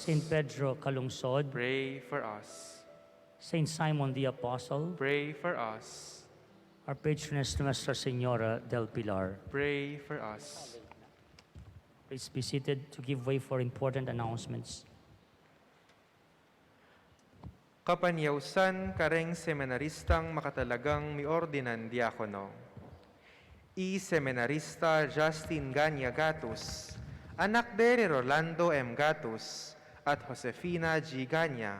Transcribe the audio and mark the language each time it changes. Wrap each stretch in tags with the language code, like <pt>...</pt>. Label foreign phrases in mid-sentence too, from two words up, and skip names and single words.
<en>Saint Pedro Calungsod, Pray for us. Saint Simon the Apostle, Pray for us. our patroness Nuestra Senora del Pilar. Pray for us. Please be seated to give way for important announcements.</en> <pam>Kapanyausan kareng seminaristang makatalagang miordinan diakono. Seminarista Justin Ganya Gatus, anak de Rolando M. Gatus, at Josefina G. Ganya.</pam>